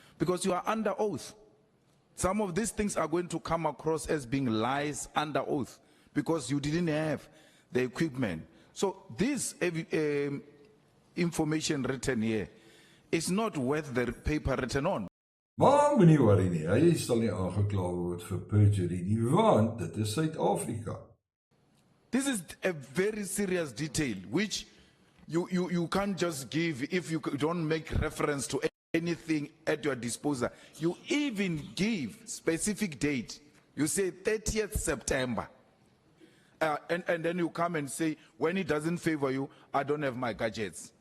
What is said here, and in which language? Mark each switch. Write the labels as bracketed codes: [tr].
[en] Because you are under oath. Some of these things are going to come across as being lies under oath, because you didn't have the equipment. So this information written here is not worth the paper written on. [af] Maar moenie worry nie, hy sal nie aangekla word vir perjury nie, want dit is Suid-Afrika. [en] This is a very serious detail, which you can't just give if you don't make reference to anything at your disposal. You even give specific date. You say 30th September. And then you come and say, when it doesn't favor you, I don't have my gadgets.